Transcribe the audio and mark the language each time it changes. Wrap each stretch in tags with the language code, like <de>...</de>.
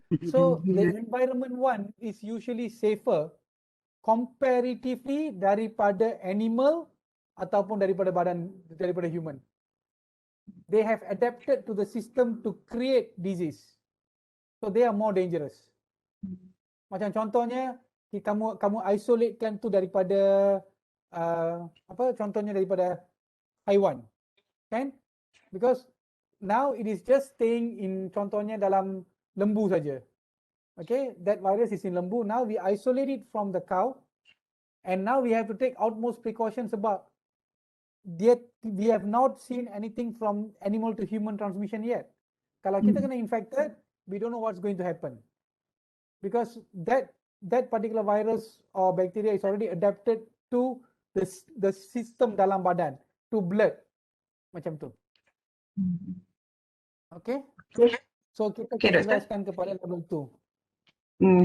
<en>So the environment one is usually safer comparatively</en> <ms>daripada</ms> <en>animal</en> <ms>ataupun daripada</ms> <en>human. They have adapted to the system to create disease. So they are more dangerous.</en> <ms>Macam contohnya kamu isolatekan tu daripada contohnya daripada haiwan. Kan?</ms> <en>Because now it is just staying in</en> <ms>contohnya dalam lembu saja.</ms> <en>Okay, that virus is in lembu. Now we isolate it from the cow, and now we have to take utmost precautions about. Yet we have not seen anything from animal to human transmission yet.</en> <ms>Kalau kita kena infected,</ms> <en>we don't know what's going to happen, because that particular virus or bacteria is already adapted to the system</en> <ms>dalam badan,</ms> <en>to blood,</en> <ms>macam tu. Okay, so kita jelaskan kepada level 2.</ms>